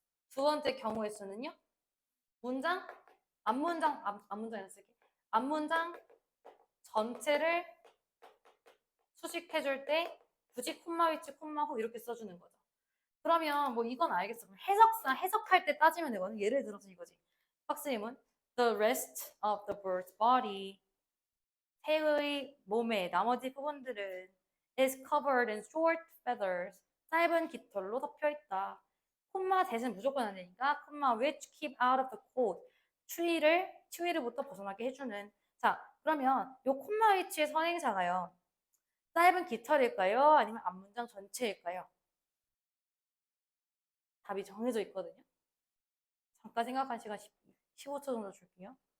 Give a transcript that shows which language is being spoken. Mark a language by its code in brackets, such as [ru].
[ko] 두 번째 경우의 수는요. 문장, 앞문장이라 쓸게. 앞문장 전체를 수식해줄 때 굳이 콤마 위치, 콤마 후 이렇게 써주는 거죠. 그러면 뭐 이건 알겠어. 해석할 때 따지면 되거든. 예를 들어서 이거지. 박스님은 [en] the rest of the bird's body [ko] 새의 몸의 나머지 부분들은 [en] is covered in short feathers [ko] 짧은 깃털로 덮여 있다. 콤마 대신 무조건 안 되니까 콤마 [en] which keep out of the cold [ko] 추위를부터 벗어나게 해주는. 자, 그러면 요 콤마 위치의 선행사가요. 짧은 깃털일까요? 아니면 앞문장 전체일까요? 답이 정해져 있거든요. 잠깐 생각한 시간 15초 정도 줄게요.